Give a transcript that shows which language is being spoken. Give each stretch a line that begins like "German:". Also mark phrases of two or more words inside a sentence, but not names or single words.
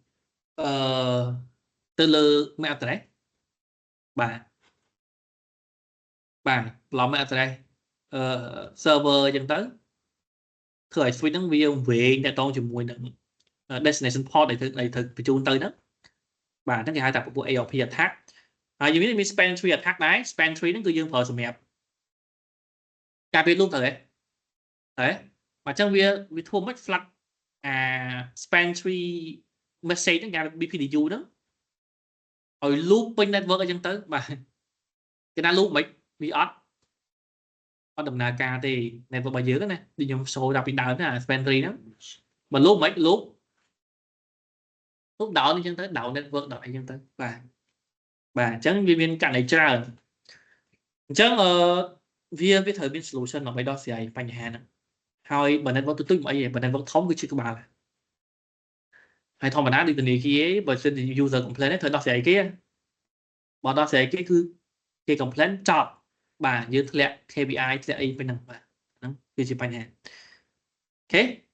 Khmer: ទៅលើ
English: MAC address
Khmer: បាទបន្លំ
English: MAC address server
Khmer: អញ្ចឹងទៅធ្វើឲ្យ switch ហ្នឹងវាវែ ងតទៅជាមួយនឹង
English: destination port
Khmer: ដែលត្រូវបញ្ជូនទៅហ្នឹងបាទហ្នឹងគេហៅថាពពួក
English: ARP attack
Khmer: ហើយយើងមាន
English: span tree attack
Khmer: ដែរ
English: span tree
Khmer: ហ្នឹងគឺយើងប្រើសម្រាប់ការពារ loop ទៅហ៎បាទអញ្ចឹងវាធ្វើមិន
English: flat span tree message
Khmer: ហ្នឹងគេ BPDU ហ្នឹង ឲ្យ loop ពេញ network អញ្ចឹងទៅបាទគេណា loop មិនវាអត់ដំណើរការទេ network របស់យើងណាដូចខ្ញុំ show ដល់ពីដើមណា span 3 ហ្នឹងបើ loop មិន loop down អញ្ចឹងទៅ
English: down network
Khmer: ដល់អីអញ្ចឹងទៅបាទអញ្ចឹងវាមានករណីច្រើនអញ្ចឹងវាត្រូវមាន solution ដើម្បីដោះស្រាយបញ្ហាហ្នឹងហើយបើ network ទូចមិនអីទេបើ network ធំគឺជាក្បាលហើយធម្មតាដូចធនាគារបើសិន
English: user complaint
Khmer: ត្រូវដោះស្រាយគេបើដោះស្រាយគេគឺគេ complaint ចប់បាទយើងធ្លាក់ KPI ធ្លាក់អីពេលហ្នឹងបាទហ្នឹងគឺជាបញ្ហាអូខេអ